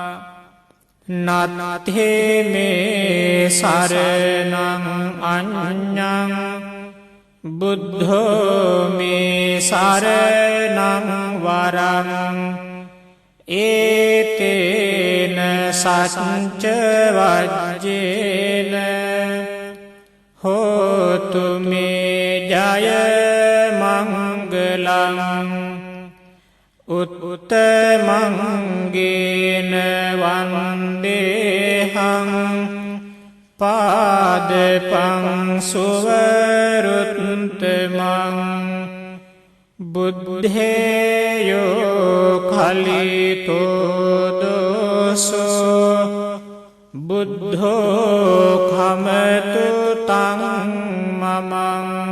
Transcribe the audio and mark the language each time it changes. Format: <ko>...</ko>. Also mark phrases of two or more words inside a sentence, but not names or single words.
<pi>නත්තේ මේ සරණං අඤ්ඤං බුද්ධෝ මේ සරණං වරං ඒතේන සච්ච වජ්ජේන හෝතු මේ ජය මංගලං උත්තමංගේන වන්දේහං පාදපං සුවරුත්තමං. බුද්ධේයෝ කලිතෝ දෝසෝ බුද්ධෝ කමතු තං මමං.</pi>